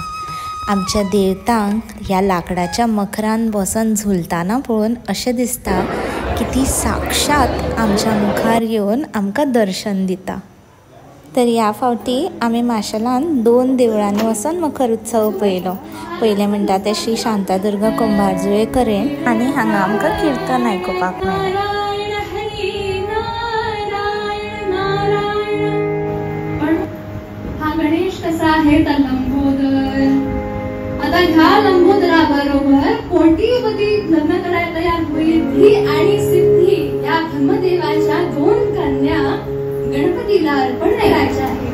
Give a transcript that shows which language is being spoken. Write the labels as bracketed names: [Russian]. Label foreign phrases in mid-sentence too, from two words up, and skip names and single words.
[Konkani] आमच्या देवतांक ह्या लाकडाच्या मखरान बसून झुलताना पळोवन अशें दिसता की ती साक्षात आमच्या मुखार येवन आमकां दर्शन दिता. तर ह्या फावटी आमी माशेलान 2 देवळांनी वचून मखर उत्सव पळयलो. पयलें म्हणटा तें श्री शांतादुर्गा कुंभारजुळेकरेन आनी हांगा आमकां कीर्तन आयकुपाक मेळ्ळें. [Marathi] हा गणेश कसा आहे तर लंबोदर. आता ह्या लंबोदराबरोबर कोटीपती लग्न करायला तयार होईल. ही आणि सिद्धी या ब्रह्मदेवाच्या 2 कन्या गणपतीला अर्पण करायच्या आहेत.